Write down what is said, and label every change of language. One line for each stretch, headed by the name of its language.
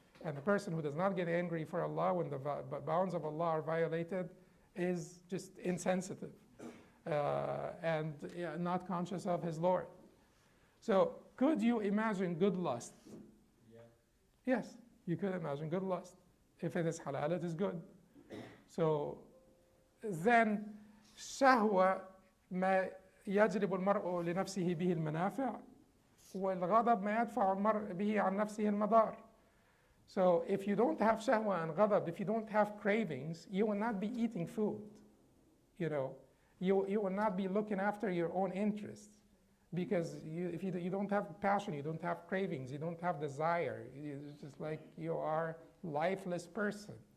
English: And the person who does not get angry for Allah when the bounds of Allah are violated is just insensitive and not conscious of his Lord. So could you imagine good lust? Yeah. Yes, you could imagine good lust. If it is halal, it is good. So then
Arabic: shahwa ما يجلب المرء لنفسه به المنافع والغضب ما يدفع المرء به عن نفسه المضار.
English: So if you don't have shahwa and ghadab, if you don't have cravings, you will not be eating food. You will not be looking after your own interests, because if you don't have passion, you don't have cravings, you don't have desire. It's just like you are a lifeless person.